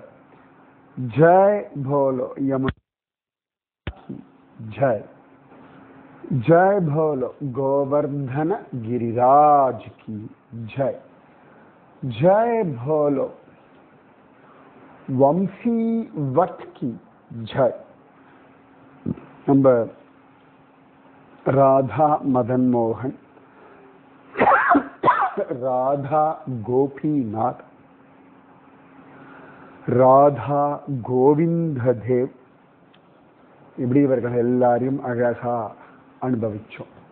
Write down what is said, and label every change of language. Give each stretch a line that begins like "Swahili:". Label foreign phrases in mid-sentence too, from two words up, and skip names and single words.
Hindi: जय भोलो यमुना की जय। जय भोलो गोवर्धन गिरिराज की जय। जय भोलो वंशी वट की जय।
Tamil: நம்ம ராதா மதன் மோகன், ராதா கோபிநாத், ராதா கோவிந்த தேவ், இப்படி இவர்கள் எல்லாரையும் அழகா அனுபவிச்சோம்.